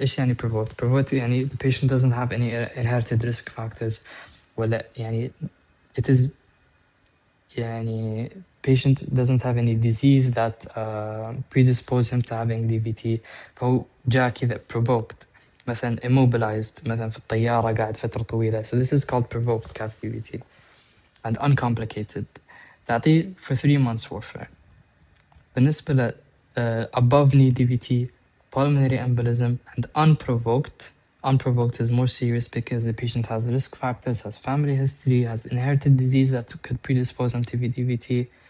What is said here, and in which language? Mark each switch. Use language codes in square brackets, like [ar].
[ar] إيش يعني [en] provoked؟ Provoked يعني the patient doesn't have any inherited risk factors، [ar] ولا يعني [en] it is يعني patient doesn't have any disease that predispose him to having DVT، [ar] فهو جاء كذا [en] provoked. [ar] مثلا immobilized مثلا في الطيارة قاعد فترة طويلة. [en] So this is called provoked CAF DVT. and uncomplicated [ar] تعطيه [en] for 3 months warfarin. [ar] بالنسبة ل [en] above knee DVT, pulmonary embolism and unprovoked is more serious because the patient has risk factors, has family history, has inherited disease that could predispose him to DVT.